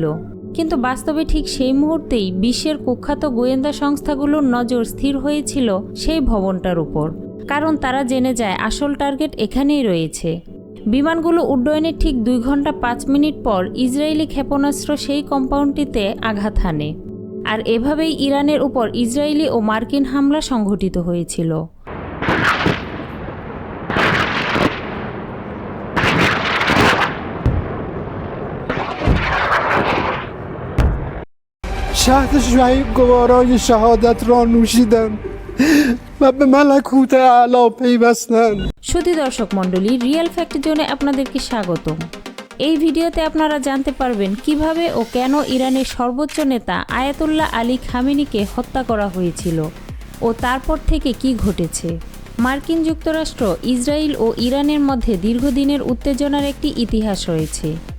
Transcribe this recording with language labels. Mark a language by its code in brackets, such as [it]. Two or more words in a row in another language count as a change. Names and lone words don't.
[bn] কিন্তু বাস্তবে ঠিক সেই মুহূর্তেই বিশ্বের কুখ্যাত গোয়েন্দা সংস্থাগুলোর নজর স্থির হয়েছিল সেই ভবনটার উপর, কারণ তারা জেনে যায় আসল টার্গেট এখানেই রয়েছে। বিমানগুলো উড্ডয়নের ঠিক 2 ঘন্টা 5 মিনিট পর ইসরায়েলি ক্ষেপণাস্ত্র সেই কম্পাউন্ডটিতে আঘাত হানে। আর এভাবেই ইরানের উপর ইসরায়েলি ও মার্কিন হামলা সংঘটিত হয়েছিল। [fa] شهد شعیب گوارای شهادت را نوشیدم و به ملکوت اعلی پیوستند. [bn] সুধী দর্শক মণ্ডলী, রিয়েল ফ্যাক্ট জোনে আপনাদেরকে স্বাগতম। এই ভিডিওতে আপনারা জানতে পারবেন কিভাবে ও কেন ইরানের সর্বোচ্চ নেতা আয়াতুল্লাহ আলী খামেনিকে হত্যা করা হয়েছিল ও তারপর থেকে কি ঘটেছে। মার্কিন যুক্তরাষ্ট্র, ইসরায়েল ও ইরানের মধ্যে দীর্ঘদিনের উত্তেজনার একটি ইতিহাস রয়েছে।